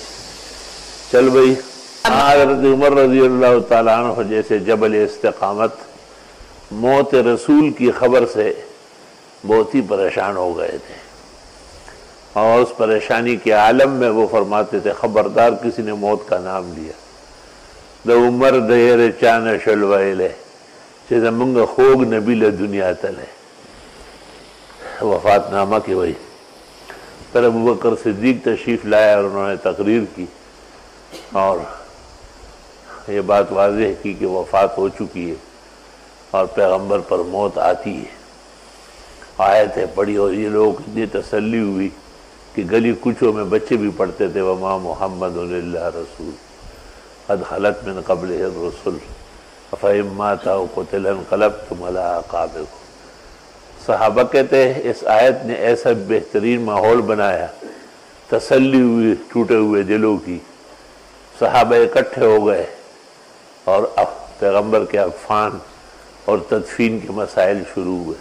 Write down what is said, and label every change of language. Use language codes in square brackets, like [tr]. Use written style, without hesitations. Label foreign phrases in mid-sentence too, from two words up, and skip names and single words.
[ur] چل بھائی، حضرت عمر رضی اللہ تعالیٰ عنہ جیسے جبل استقامت موت رسول کی خبر سے بہت ہی پریشان ہو گئے تھے، اور اس پریشانی کے عالم میں وہ فرماتے تھے خبردار کسی نے موت کا نام لیا [ps] د عمر دیر چان شلوائلے چې زمونږ خوږ نبی له دنیا تلے. [ur] وفات نامہ کی وہی پھر ابوبکر صدیق تشریف لائے اور انہوں نے تقریر کی اور یہ بات واضح کی کہ وفات ہو چکی ہے اور پیغمبر پر موت آتی ہے. آیتیں پڑھی اور یہ لوگوں کو اتنی تسلی ہوئی کہ گلی کوچوں میں بچے بھی پڑھتے تھے [ar] وما محمد الا رسول قد خلت من قبلہ الرسل فَإِن مَاتَ أَوْ قُتِلَ انقلبتم عَلَىٰ أَعْقَابِكُم. [ur] صحابہ کہتے ہیں اس آیت نے ایسا بہترین ماحول بنایا، تسلی ہوئی ٹوٹے ہوئے دلوں کی. صحابہ اکٹھے ہو گئے اور اب پیغمبر کے عرفان اور تدفین کے مسائل شروع ہوئے.